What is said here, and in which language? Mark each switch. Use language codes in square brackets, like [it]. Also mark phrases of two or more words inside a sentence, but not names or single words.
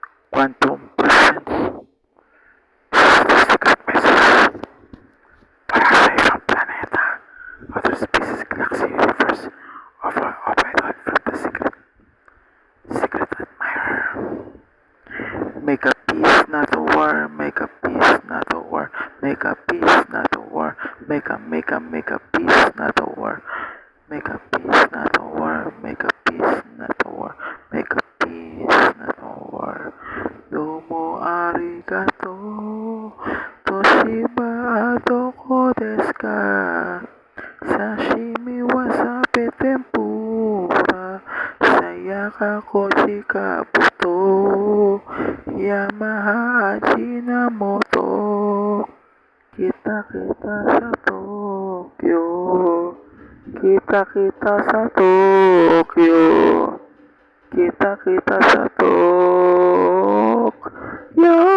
[en] Quantum presence. Secret message. [tl] Para sa ibang planeta. [en] Other species, galaxy, universe. Override from the secret admirer. Make a peace, not a war. Make a peace, not a war. Make a peace, not a war. Make a peace, not a war. Make a peace, not a war. Make a peace, not a war. Make a peace, not a war. [ja] どうもありがとう。Toshiba あどこですか? 刺身わさび天ぷら. Sayaka kochika buto. Yamaha Ajinomoto. [tl] Kita sa Tokyo. Kita sa Tokyo. Kita sa Tokyo.